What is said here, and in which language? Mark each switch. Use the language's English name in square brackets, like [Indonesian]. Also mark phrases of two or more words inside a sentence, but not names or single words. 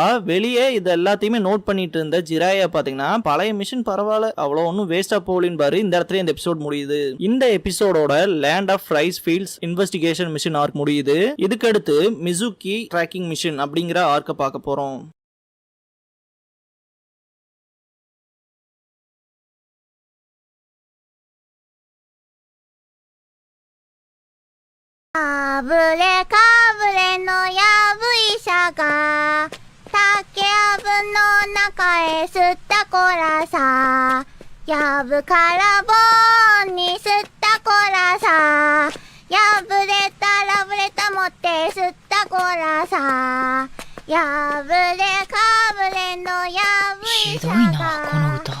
[Tamil] வெளியே இது எல்லாத்தையுமே நோட் பண்ணிட்டு இருந்த ஜிராயா பாத்தீங்கன்னா பழைய மிஷன் பரவாயில்ல, அவ்வளவு ஒன்றும் வேஸ்டா போகலின்னு பாரு. இந்த இடத்துல இந்த எபிசோட் முடியுது. இந்த எபிசோடோட [English] Land of Rice Fields investigation mission arc [Tamil] முடியுது. இதுக்கு அடுத்து மிசுகி [English] tracking mission [Tamil] அப்படிங்கிற ஆர்க்க பார்க்க போறோம். [Japanese] かぶれかぶれのやぶ医者が竹やぶの中へ吸ったこらさ、やぶから棒に吸ったこらさ、やぶれたらぶれた持って吸ったこらさ、やぶれかぶれのやぶ医者が。ひどいなこの